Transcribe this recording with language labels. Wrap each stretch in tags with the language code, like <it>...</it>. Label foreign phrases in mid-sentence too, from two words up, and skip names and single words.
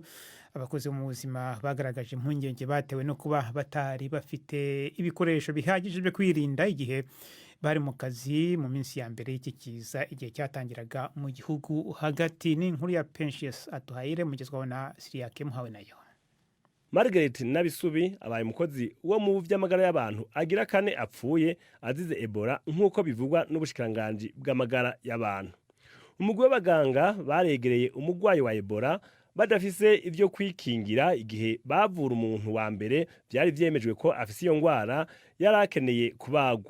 <rn>Abakozi mu buzima bagaragaje impungenge batewe no kuba batari bafite ibikoresho bihagije byo kwirinda igihe bari mu kazi mu minsi ya mbere y'iki kiza igihe cyatangiraga mu gihugu hagati. Ni inkuru ya Pensius Atuhaire mugezwaho na Siriake Muhawe nayo. Margaret Nabisubi abaye umukozi wo mu by'amagara y'abantu agira kane apfuye azize Ebola nk'uko bivugwa n'ubushikiranganji bw'amagara y'abantu. Umugwi w'abaganga baregereye umugwayi wa Ebola badafise ibyo kwikingira igihe bavura umuntu wa mbere byari vyemejwe ko afise iyo ngwara yarakeneye kubagwa.</rn>